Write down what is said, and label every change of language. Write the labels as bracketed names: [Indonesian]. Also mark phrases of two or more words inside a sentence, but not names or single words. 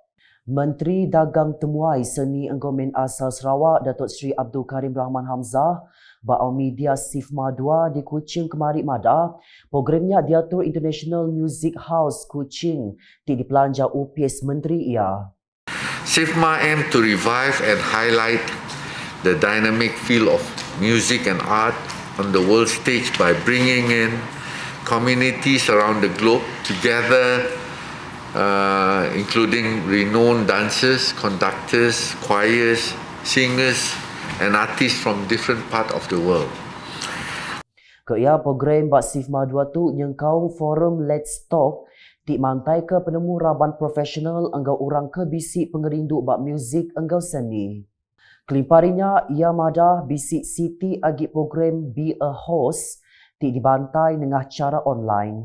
[Iban] Menteri Dagang Temuai Seni Enggau Main Asal Sarawak, Datuk Seri Abdul Karim Rahman Hamzah, Ba'au Media SIFMA 2 di Kuching Kemari Madah, programnya diatur International Music House Kuching di dipelanja UPS Menteri ia. [English] SIFMA aims to revive and highlight the dynamic field of music and art on the world stage by bringing in communities around the globe together including renowned dancers, conductors, choirs, singers, and artists from different parts of the world. [Iban] Ia program Bak Sifma 2 tu nyengkau forum [English] Let's Talk [Iban] ti mantai ke penemu raban profesional enggau orang ke bisik pengerindu bak muzik enggau seni. Kelimparinya ia madah bisik Siti agi program [English] Be a Host [Iban] ti dibantai dengan cara online.